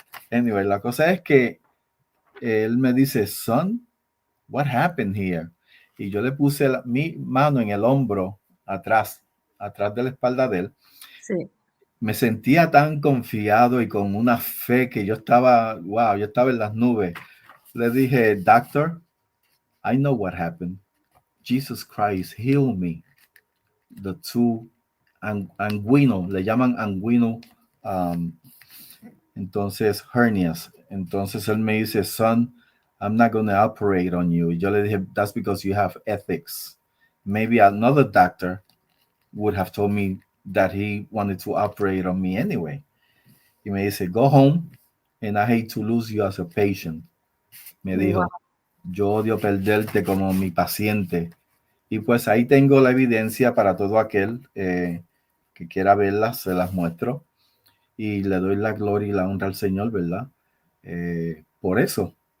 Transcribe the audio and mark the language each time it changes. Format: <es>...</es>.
<es>Anyway, la cosa es que él me dice,</es> <en>son, what happened here?</en> <es>Y yo le puse mi mano en el hombro atrás, atrás de la espalda de él. Sí. Me sentía tan confiado y con una fe que yo estaba, wow, yo estaba en las nubes. Le dije, doctor,</es> <en>I know what happened.</en> <es>Jesus Christ,</es> <en>heal me. The two</en> <es>anguino, le llaman anguino, um, entonces hernias. Entonces él me dice,</es> <en>son, I'm not going to operate on you.</en> <es>Y yo le dije,</es> <en>that's because you have ethics. Maybe another doctor would have told me that he wanted to operate on me anyway.</en> <es>Y me dice,</es> <en>go home and I hate to lose you as a patient.</en> <es>Me</es> <en>Wow.</en> <es>dijo, yo odio perderte como mi paciente. Y pues ahí tengo la evidencia para todo aquel que quiera verlas, se las muestro. Y le doy la gloria y la honra al Señor, ¿verdad? Por eso.</es>